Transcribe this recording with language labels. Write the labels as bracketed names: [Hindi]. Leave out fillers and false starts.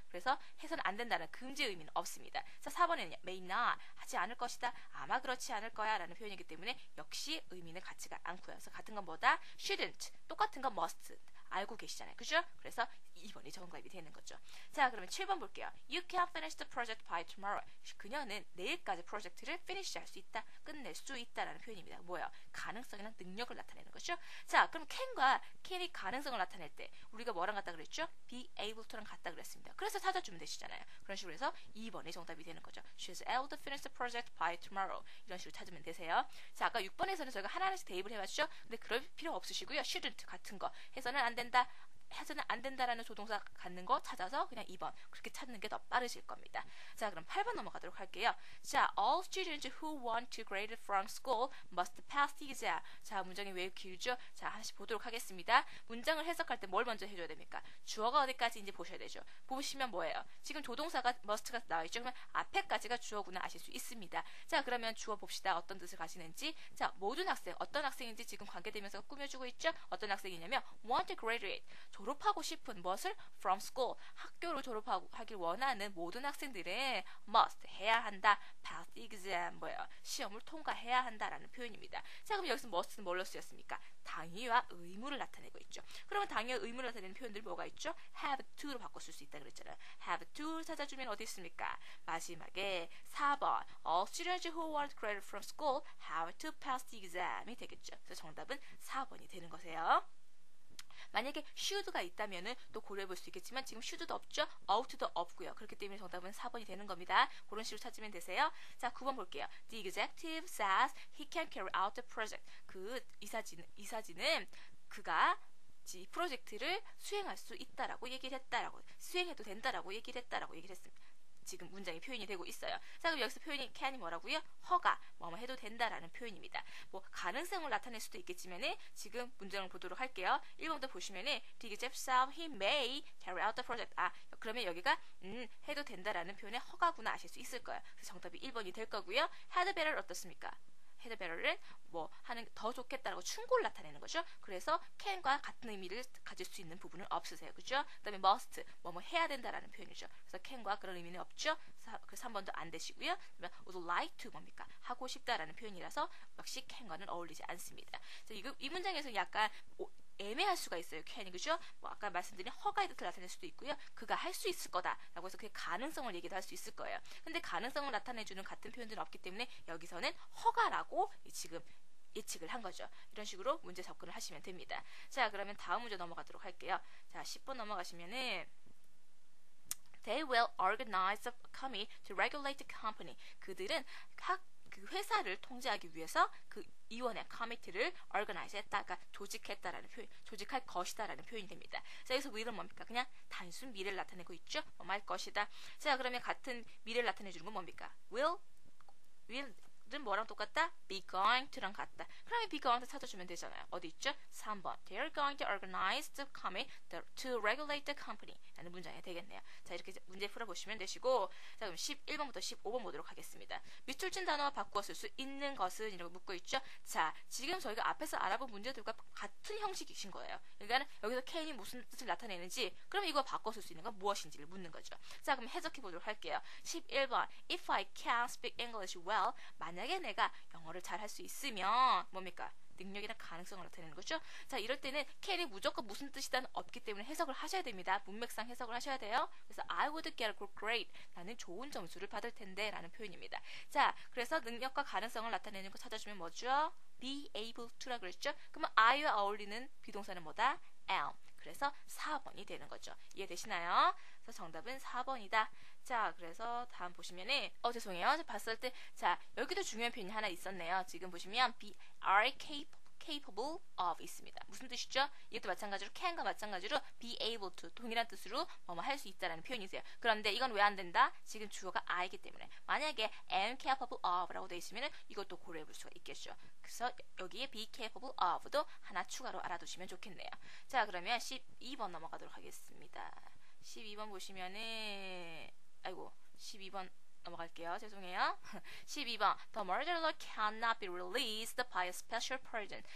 [Korean] 그래서 해서는 안 된다는 금지 의미는 없습니다. 자, 4번에는요. may not 하지 않을 것이다. 아마 그렇지 않을 거야 라는 표현이기 때문에 역시 의미는 같지가 않고요. 그래서 같은 건 뭐다? shouldn't. 똑같은 건 must. 알고 계시잖아요. 그죠? 그래서 2번이 정답이 되는 거죠. 자, 그러면 7번 볼게요. [English] You can finish the project by tomorrow. [Korean] 그녀는 내일까지 프로젝트를 finish 할 수 있다. 끝낼 수 있다라는 표현입니다. 뭐예요? 가능성이나 능력을 나타내는 거죠. 자, 그럼 can이 가능성을 나타낼 때 우리가 뭐랑 같다 그랬죠? be able to랑 같다 그랬습니다. 그래서 찾아주면 되시잖아요. 그런 식으로 해서 2번이 정답이 되는 거죠. [English] She's able to finish the project by tomorrow. [Korean] 이런 식으로 찾으면 되세요. 자, 아까 6번에서는 저희가 하나하나씩 대입을 해봤죠? 근데 그럴 필요 없으시고요. shouldn't 같은 거 해서는 안 된다. 해서는 안 된다라는 조동사 갖는 거 찾아서 그냥 2번 그렇게 찾는 게 더 빠르실 겁니다. 자, 그럼 8번 넘어가도록 할게요. [English] 자, all students who want to graduate from school must pass the exam. [Korean] 자, 문장이 왜 길죠? 자, 하나씩 보도록 하겠습니다. 문장을 해석할 때 뭘 먼저 해줘야 됩니까? 주어가 어디까지인지 보셔야 되죠. 보시면 뭐예요? 지금 조동사가 must가 나와있죠? 그러면 앞에까지가 주어구나 아실 수 있습니다. 자, 그러면 주어 봅시다. 어떤 뜻을 가지는지. 자, 모든 학생, 어떤 학생인지 지금 관계되면서 꾸며주고 있죠? 어떤 학생이냐면 want to graduate, 졸업하고 싶은 무엇을? from school, 학교로 졸업하길 원하는 모든 학생들은 must, 해야 한다. pass the exam, 뭐예요? 시험을 통과해야 한다라는 표현입니다. 자, 그럼 여기서 must는 뭘로 쓰였습니까? 당위와 의무를 나타내고 있죠. 그러면 당위와 의무를 나타내는 표현들이 뭐가 있죠? have to로 바꿔 쓸 수 있다 그랬잖아요. have to 찾아주면 어디 있습니까? 마지막에 4번 [English] all students who want to graduate from school have to pass the exam [Korean] 이 되겠죠. 그래서 정답은 4번이 되는 거세요. 만약에 should가 있다면은 또 고려해 볼 수 있겠지만 지금 should도 없죠? ought도 없고요. 그렇기 때문에 정답은 4번이 되는 겁니다. 그런 식으로 찾으면 되세요. 자, 9번 볼게요. [English] The executive says he can carry out the project. [Korean] 그 이사진은 그가 이 프로젝트를 수행할 수 있다라고 얘기를 했다라고, 수행해도 된다라고 얘기를 했습니다. 지금 문장이 표현이 되고 있어요. 자, 그럼 여기서 표현이 can이 뭐라고요? 허가, 뭐뭐 해도 된다라는 표현입니다. 뭐 가능성을 나타낼 수도 있겠지만은 지금 문장을 보도록 할게요. 1번부터 보시면은 [English] The executive said he may carry out the project. [Korean] 아, 그러면 여기가 해도 된다라는 표현의 허가구나 아실 수 있을 거예요. 그래서 정답이 1번이 될 거고요. had better 어떻습니까? had better는 뭐 하는 더 좋겠다라고 충고를 나타내는 거죠. 그래서 can과 같은 의미를 가질 수 있는 부분은 없으세요. 그죠? 그다음에 must 뭐뭐 해야 된다라는 표현이죠. 그래서 can과 그런 의미는 없죠. 그래서 3번도 안 되시고요. 그러면 would like to 뭡니까? 하고 싶다라는 표현이라서 역시 can과는 어울리지 않습니다. 이 문장에서 약간 애매할 수가 있어요. can이 그죠? 뭐 아까 말씀드린 허가의 뜻을 나타낼 수도 있고요. 그가 할 수 있을 거다라고 해서 그 가능성을 얘기도 할 수 있을 거예요. 근데 가능성을 나타내주는 같은 표현들은 없기 때문에 여기서는 허가라고 지금 예측을 한 거죠. 이런 식으로 문제 접근을 하시면 됩니다. 자, 그러면 다음 문제 넘어가도록 할게요. 자, 10번 넘어가시면은 [English] They will organize a committee to regulate the company. [Korean] 그들은 그 회사를 통제하기 위해서 그 위원회 커미티를 organize 했다, 그러니까 조직했다라는 표현, 조직할 것이다라는 표현이 됩니다. 자, 여기서 will은 뭡니까? 그냥 단순 미래를 나타내고 있죠. 할 것이다. 자, 그러면 같은 미래를 나타내주는 건 뭡니까? will은 뭐랑 똑같다? be going to랑 같다. 그러면 be going to 찾아주면 되잖아요. 어디 있죠? 3번. [English] They are going to organize the committee to regulate the company [Korean] 라는 문장이 되겠네요. 자, 이렇게 문제 풀어보시면 되시고, 자, 그럼 11번부터 15번 보도록 하겠습니다. 밑줄진 단어와 바꾸어 쓸 수 있는 것은 이라고 묻고 있죠. 자, 지금 저희가 앞에서 알아본 문제들과 같은 형식이신 거예요. 그러니까 여기서 can이 무슨 뜻을 나타내는지, 그럼 이거 바꿔 쓸 수 있는 건 무엇인지를 묻는 거죠. 자, 그럼 해석해 보도록 할게요. 11번. [English] If I can speak English well, [Korean] 만약에 내가 영어를 잘 할 수 있으면 뭡니까? 능력이나 가능성을 나타내는 거죠. 자, 이럴 때는 can이 무조건 무슨 뜻이다는 없기 때문에 해석을 하셔야 됩니다. 문맥상 해석을 하셔야 돼요. [English] 그래서 I would get a good grade. [Korean] 나는 좋은 점수를 받을 텐데 라는 표현입니다. 자, 그래서 능력과 가능성을 나타내는 거 찾아주면 뭐죠? be able to라 그랬죠. 그러면 I와 어울리는 비동사는 뭐다? am. 그래서 4번이 되는 거죠. 이해되시나요? 그래서 정답은 4번이다. 자, 그래서 다음 보시면은 죄송해요. 봤을 때 자, 여기도 중요한 표현이 하나 있었네요. 지금 보시면 be are capable of 있습니다. 무슨 뜻이죠? 이것도 마찬가지로 can과 마찬가지로 be able to 동일한 뜻으로 뭐뭐 할 수 있다라는 표현이세요. 그런데 이건 왜 안 된다? 지금 주어가 I이기 때문에 만약에 am capable of 라고 되어 있으면 이것도 고려해 볼 수가 있겠죠. 그래서 여기에 be capable of도 하나 추가로 알아두시면 좋겠네요. 자, 그러면 12번 넘어가도록 하겠습니다. 12번 보시면은 12번 넘어갈게요. 죄송해요. 12번. [English] The murderer cannot be released by a special pardon.